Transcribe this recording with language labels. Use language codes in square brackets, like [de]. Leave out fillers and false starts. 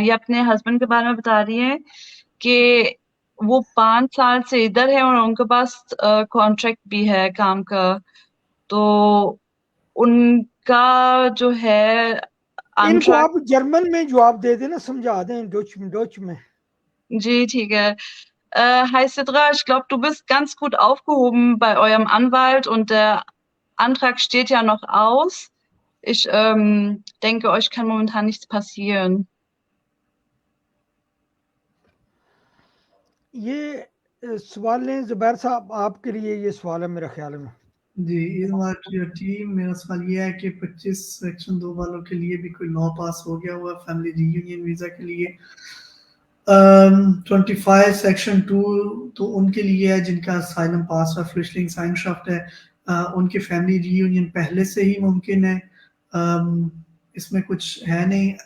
[ur] یہ اپنے ہسبینڈ کے بارے میں بتا رہی ہے کہ وہ 5 سال سے ادھر ہے اور ان کے پاس کانٹریکٹ بھی ہے کام کا, تو ان کا جو ہے ان کو آپ جرمن میں جواب دے دیں نا, سمجھا دیں ڈوچ میں. جی ٹھیک ہے. [de] Hi Sidra, ich glaube, du bist ganz gut aufgehoben bei eurem Anwalt und der Antrag steht ja noch aus. Ich denke, euch kann momentan nichts passieren. [ur] یہ سوال لیں زبیر صاحب, آپ کے لیے یہ سوال ہے میرا خیال میں. جی ٹیم, میرا سوال یہ ہے کہ 25 سیکشن 2 والوں کے لیے بھی کوئی لا پاس ہو گیا ہوا فیملی ری یونین ویزا کے لیے. 25 سیکشن 2 تو ان کے لیے ہے جن کا اسائلم پاس ہے, فلشلنگ سائنشافٹ ہے, ان کی فیملی ری یونین پہلے سے ہی ممکن ہے, اس میں کچھ ہے نہیں.